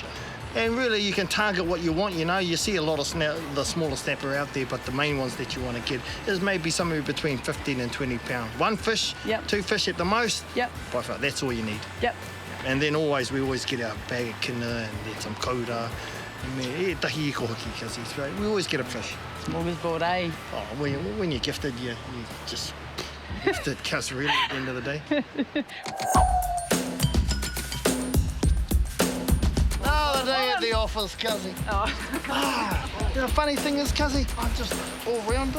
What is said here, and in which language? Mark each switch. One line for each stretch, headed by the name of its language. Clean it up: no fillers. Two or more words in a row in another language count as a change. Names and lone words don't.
English: And really, you can target what you want, you know. You see a lot of the smaller snapper out there, but the main ones that you want to get is maybe somewhere between 15 and 20 pounds. One fish, two fish at the most. Yep. By far, that's all you need. Yep. And then we always get our bag of kina and get some koura.
Māori: Tahi iko hoki,
English: because we always get a fish. Smorgasbord, eh? Oh, when you're gifted, you just gifted, cuz really, at the end of the day. Another day at the office, cuzzy. The funny thing is, cuzzy, I'm just all-rounder.